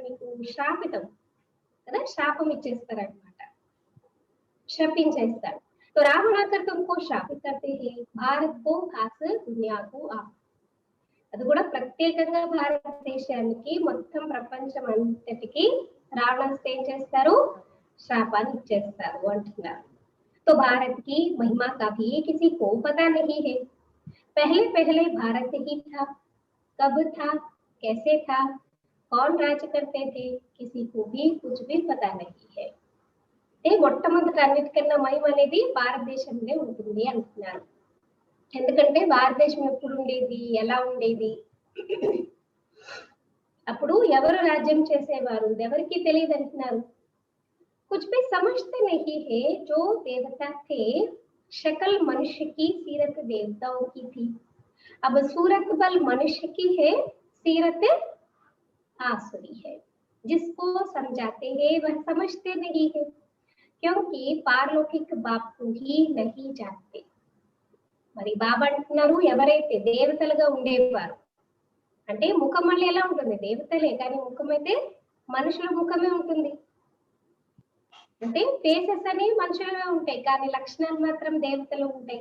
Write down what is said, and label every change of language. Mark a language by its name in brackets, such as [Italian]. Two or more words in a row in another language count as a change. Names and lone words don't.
[Telugu] మీకు శాపితం కదా, శాపం ఇచ్చేస్తారు అనమాట, శపించేస్తారు। [Hindi] तो रावण आकर तुमको शापित करते हैं, भारत को खास दुनिया को आप। [Telugu] అది కూడా ప్రత్యేకంగా భారతదేశానికి మొత్తం ప్రపంచం అంతటికి రావణాసుడు ఏం చేస్తారు? శాపాన్ని ఇచ్చేస్తారు అంటున్నారు। [Hindi] तो भारत की महिमा का भी किसी को पता नहीं है। पहले पहले भारत ही था, कब था, कैसे था, कौन राज करते थे, किसी को भी कुछ भी पता नहीं है। [Telugu] మొట్టమొదటి అన్నిటికన్నా మహిమ అనేది భారతదేశంలో ఉంటుంది అంటున్నారు। ఎందుకంటే భారతదేశం ఎప్పుడు ఉండేది, ఎలా ఉండేది అప్పుడు ఎవరు రాజ్యం చేసేవారు, ఎవరికి తెలియదు అంటున్నారు. [Hindi] कुछ भी समझते नहीं है, जो देवता थे शक्ल मनुष्य की, सीरत देवताओं की थी। अब सूरत बल मनुष्य की है, सीरत आसुरी है। जिसको समझाते हैं वह समझते नहीं है, क्योंकि पारलौकिक बाप को ही नहीं जानते। [Telugu] మరి బాబా అంటున్నారు, ఎవరైతే దేవతలుగా ఉండేవారు అంటే ముఖం మళ్ళీ ఎలా ఉంటుంది, దేవతలే కానీ ముఖం అయితే మనుషుల ముఖమే ఉంటుంది. అంటే ఫేసెస్ అని మనుషులవే ఉంటాయి కానీ లక్షణాలు మాత్రం దేవతలు ఉంటాయి.